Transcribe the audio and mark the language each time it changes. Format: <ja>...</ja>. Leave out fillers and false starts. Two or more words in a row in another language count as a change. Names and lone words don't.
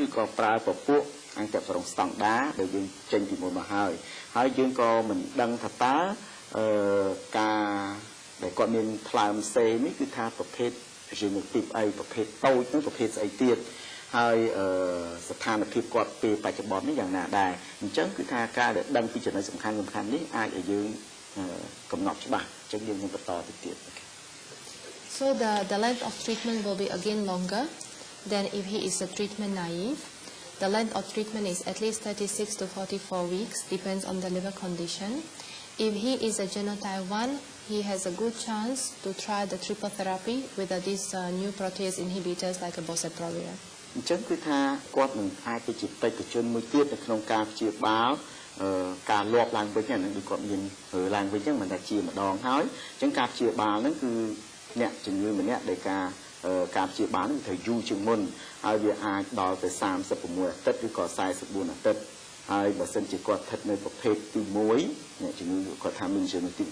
<km>ក៏ប្រើពពួកអាំងតាក់រងស្តង់ដាដែលយើងចេញពីមុនមកហើយយើងក៏មិនដឹងថាតើការដែលគាត់មានថ្លើមសេនេះគឺថាប្រភេទ genotype អីប្រភេទតូចនិងប្រភេទស្អីទៀតហើយស្ថានភាពគាត់ពេលបច្ចុប្បន្ននេះយ៉ាងណាដែរអញ្ចឹងគឺថាការដែលដឹងពីចំណុចសំខាន់នេះអាចឲ្យយើងកំណត់ច្បាស់អញ្ចឹងយើងនឹងបន្តទៅទៀត</km> <en>So the length of treatment will be again longer than if he is a treatment naive. The length of treatment is at least 36 to 44 weeks, depends on the liver condition. If he is a genotype 1, he has a good chance to try the triple therapy with these new protease inhibitors like a boceprevir.</en> <km>អញ្ចឹងគឺថាគាត់នឹងអាចទៅជាបេក្ខជនមួយទៀតនៅក្នុងការព្យាបាលការលាប់ឡើងវិញហ្នឹងគឺគាត់មានឡើងវិញអញ្ចឹងមិនថាជាម្ដងហើយអញ្ចឹងការព្យាបាលហ្នឹងគឺអ្នកជំងឺម្នាក់ដែលការព្យាបាល នឹងត្រូវយូរជាងមុនហើយវាអាចដល់ទៅ36អាទិត្យឬក៏44អាទិត្យហើយបើសិនជាគាត់ស្ថិតនៅប្រភេទទី1អ្នកជំងឺគាត់ថាមានជំងឺប្រ</km>